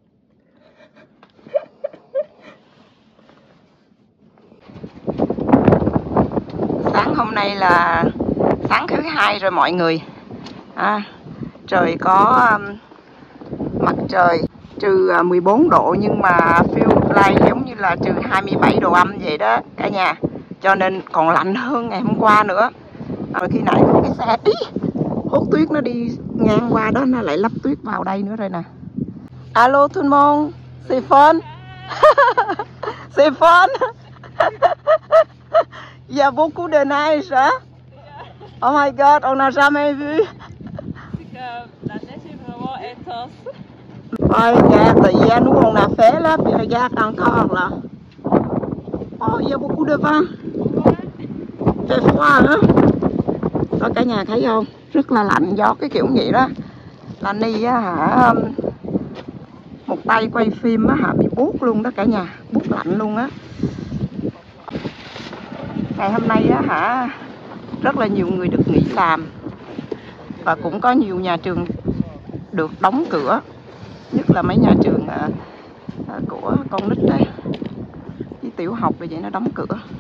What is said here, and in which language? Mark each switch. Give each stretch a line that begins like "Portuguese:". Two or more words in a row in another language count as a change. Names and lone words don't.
Vietnamese: Sáng hôm nay là sáng thứ hai rồi mọi người. Trời có mặt trời -14 độ nhưng mà
English: feel like
Vietnamese: giống như là -27 độ âm vậy đó cả nhà. Cho nên còn lạnh hơn ngày hôm qua nữa. Rồi khi nãy có cái xe hút tuyết nó đi ngang qua đó, nó lại lấp tuyết vào đây nữa rồi nè.
French: Alo tout le monde, c'est fun. C'est fun. Il y a beaucoup de neige, hein?
English: Oh my god,
French: on n'a jamais vu. La neige est vraiment intense. Ôi, regarde, hier nous on a fait là, puis regarde encore là. Oh, il y a beaucoup de vent. Fait froid, hein?
Vietnamese: Đó cả nhà thấy không? Rất là lạnh, gió cái kiểu vậy đó. Là Ni á hả, một tay quay phim á hả, bị buốt luôn đó cả nhà, buốt lạnh luôn á. Ngày hôm nay á hả, rất là nhiều người được nghỉ làm và cũng có nhiều nhà trường được đóng cửa, nhất là mấy nhà trường của con nít đấy, với tiểu học rồi vậy nó đóng cửa.